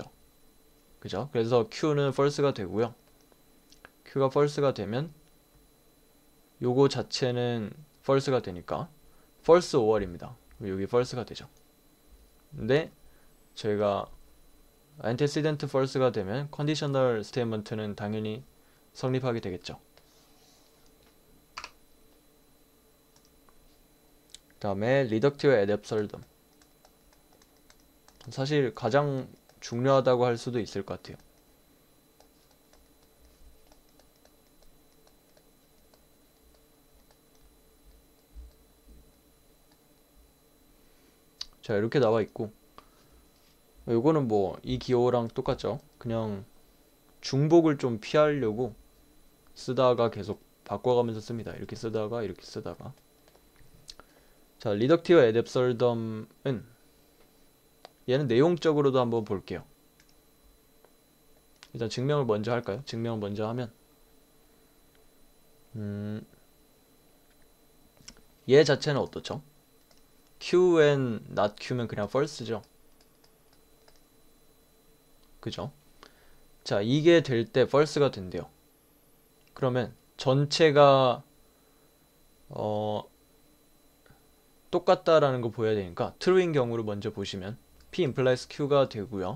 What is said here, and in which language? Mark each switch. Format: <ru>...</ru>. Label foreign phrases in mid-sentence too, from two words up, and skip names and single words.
<ko>그죠? 그래서 Q는 false가 되고요. Q가 false가 되면 요거 자체는 false가 되니까</ko> <en>false or</en> <ko>입니다. 여기 false가 되죠. 근데 저희가</ko> <en>antecedent false</en> <ko>가 되면</ko> <en>conditional statement</en> <ko>는 당연히 성립하게 되겠죠. 그 다음에</ko> <la>reductive ad absurdum.</la> <ko>사실 가장 중요하다고 할 수도 있을 것 같아요. 자, 이렇게 나와 있고, 요거는 뭐 이 기호랑 똑같죠. 그냥 중복을 좀 피하려고 쓰다가 계속 바꿔가면서 씁니다. 이렇게 쓰다가 이렇게 쓰다가. 자,</ko> <la>reductive ad absurdum</la> <ko>은 얘는 내용적으로도 한번 볼게요. 일단 증명을 먼저 할까요? 증명을 먼저 하면 얘 자체는 어떻죠?</ko> <en>Q and not Q</en> <ko>면 그냥 false죠. 그죠? 자, 이게 될 때 false가 된대요. 그러면 전체가 똑같다라는 거 보여야 되니까 true인 경우를 먼저 보시면</ko> <en>P implies Q</en> <ko>가 되고요.</ko>